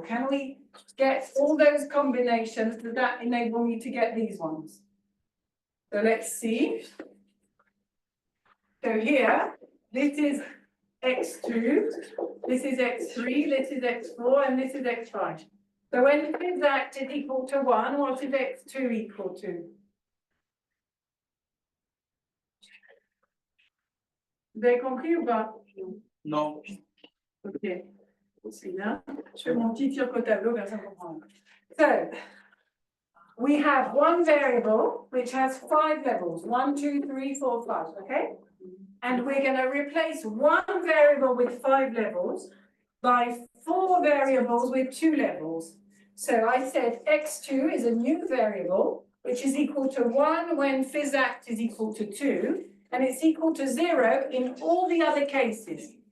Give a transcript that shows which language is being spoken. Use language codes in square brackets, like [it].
[en] Can we get all those combinations? Does that enable me to get these ones? So let's see. So here, this is x2, this is x3, this is x4, and this is x5. So when phys is equal to 1, what is x2 equal to? [fr] Vous avez compris ou pas? Non. Ok, c'est bien. Je fais mon petit tir au tableau, comme ça comprend. [en] So, we have one variable which has 5 levels, 1, 2, 3, 4, 5, okay? And we're going to replace one variable with 5 levels by 4 variables with 2 levels. So I said x2 is a new variable, which is equal to 1 when phys is equal to 2, and it's equal to 0 in all the other cases.